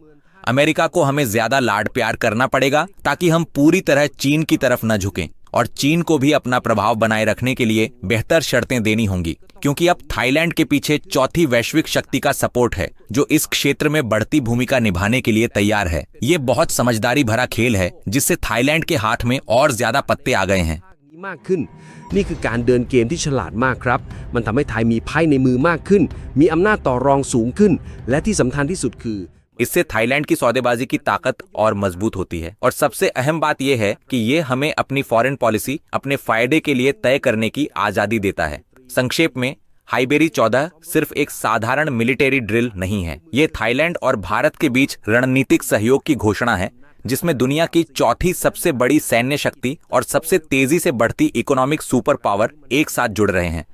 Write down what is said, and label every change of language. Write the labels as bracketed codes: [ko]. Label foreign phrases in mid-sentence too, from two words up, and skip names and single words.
[hi] अमेरिका को हमें ज्यादा लाड प्यार करना पड़ेगा ताकि हम पूरी तरह चीन की तरफ न झुकें, और चीन को भी अपना प्रभाव बनाए रखने के लिए बेहतर शर्तें देनी होंगी, क्योंकि अब थाईलैंड के पीछे चौथी वैश्विक शक्ति का सपोर्ट है जो इस क्षेत्र में बढ़ती भूमिका निभाने के लिए तैयार है। ये बहुत समझदारी भरा खेल है जिससे थाईलैंड के हाथ में और ज्यादा पत्ते आ गए हैं। [th] มากขึ้นนี่คือการเดินเกมที่ฉลาดมากครับมันทำให้ไทยมีไพ่ในมือมากขึ้นมีอำนาจต่อรองสูงขึ้นและที่สำคัญที่สุดคือ [hi] इससे थाईलैंड की सौदेबाजी की ताकत और मजबूत होती है। और सबसे अहम बात यह है कि ये हमें अपनी [en] foreign policy [hi] अपने फायदे के लिए तय करने की आजादी देता है। संक्षेप में, हाइबेरी 14 सिर्फ एक साधारण [en] military drill [hi] नहीं है। ये थाईलैंड और भारत के बीच रणनीतिक सहयोग की घोषणा है, जिसमें दुनिया की चौथी सबसे बड़ी सैन्य शक्ति और सबसे तेजी से बढ़ती [en] economic super power [hi] एक साथ जुड़ रहे हैं।